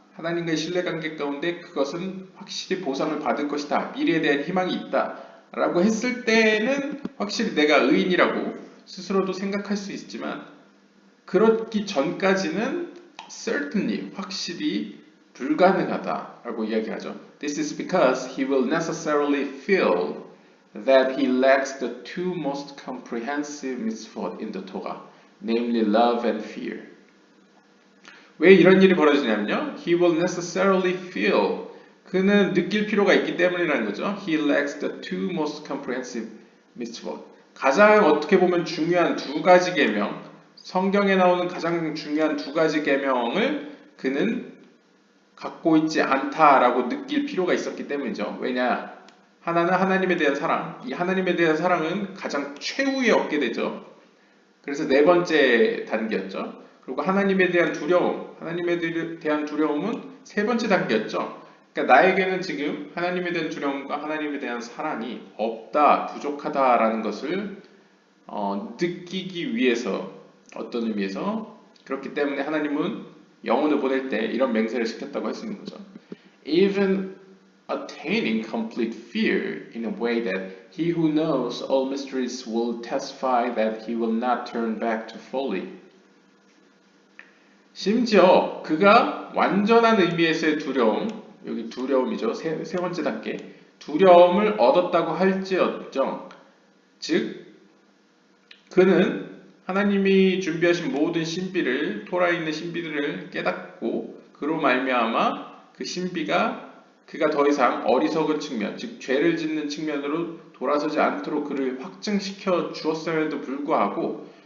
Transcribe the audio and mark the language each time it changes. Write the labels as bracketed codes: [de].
[ko] 하나님과의 신뢰관계 가운데 그것은 확실히 보상을 받을 것이다. 미래에 대한 희망이 있다. 라고 했을 때는 확실히 내가 의인이라고 스스로도 생각할 수 있지만 그렇기 전까지는 certainly 확실히 불가능하다라고 이야기하죠. [en] This is because he will necessarily feel that he lacks the two most comprehensive mitzvot in the Torah, namely love and fear. [ko] 왜 이런 일이 벌어지냐면요. [en] He will necessarily feel [ko] 그는 느낄 필요가 있기 때문이라는 거죠. [en] He lacks the two most comprehensive mitzvot. [ko] 가장 어떻게 보면 중요한 두 가지 계명, 성경에 나오는 가장 중요한 두 가지 계명을 그는 갖고 있지 않다라고 느낄 필요가 있었기 때문이죠. 왜냐? 하나는 하나님에 대한 사랑. 이 하나님에 대한 사랑은 가장 최후에 얻게 되죠. 그래서 네 번째 단계였죠. 그리고 하나님에 대한 두려움, 하나님에 대한 두려움은 세 번째 단계였죠. 그러니까 나에게는 지금 하나님에 대한 두려움과 하나님에 대한 사랑이 없다, 부족하다라는 것을 느끼기 위해서 어떤 의미에서 그렇기 때문에 하나님은 영혼을 보낼 때 이런 맹세를 시켰다고 할 수 있는 거죠. [en] Even attaining complete fear in a way that he who knows all mysteries will testify that he will not turn back to folly. [ko] 심지어 그가 완전한 의미에서의 두려움, 여기 두려움이죠. 세 번째 단계. 두려움을 얻었다고 할지언정, 즉 그는 하나님이 준비하신 모든 신비를 토라에 있는 신비들을 깨닫고 그로 말미암아 그 신비가 그가 더 이상 어리석은 측면, 즉 죄를 짓는 측면으로 돌아서지 않도록 그를 확증시켜 주었음에도 불구하고